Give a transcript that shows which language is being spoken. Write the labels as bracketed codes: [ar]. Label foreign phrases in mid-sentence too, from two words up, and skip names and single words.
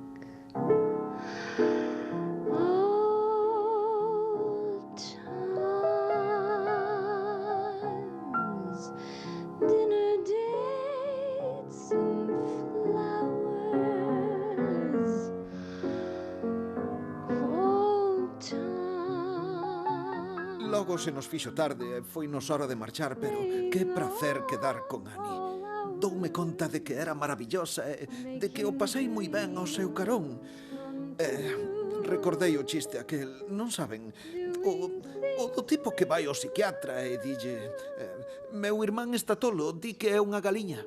[en] old times, dinner dates and flowers, old times. [gl] Logo se nos fixo tarde e foi nos hora de marchar, pero que prazer quedar con Annie. Doume conta de que era maravillosa e de que o pasei moi ben ao seu carón. Recordei o chiste aquel, non saben, o do tipo que vai ao psiquiatra e dille meu irmán está tolo, di que é unha galiña.